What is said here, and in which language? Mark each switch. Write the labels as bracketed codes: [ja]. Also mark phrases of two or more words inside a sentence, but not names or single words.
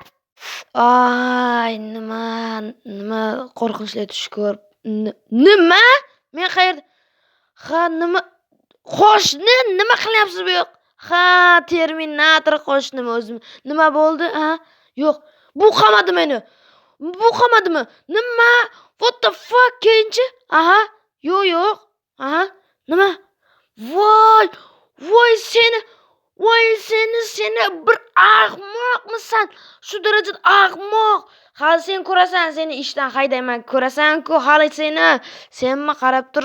[uz] Nima qo'rqinchli tush ko'rib. Nima? Men qayerda? Nima? Qo'shni nima qilyapsiz bu yoq? Terminator qo'shnimi o'zim. Nima bo'ldi? Yo'q. Bu qamadi meni. Bu qamadimi? Nima? [en] What the fuck? [uz] Keyinchi? Yo'q. Nima? Voy seni bir ahmoqmisan? Shu darajada ahmoq. Hali sen ko'rasan, seni ishdan haydayman. Ko'rasan-ku, hali senmi qarab tur.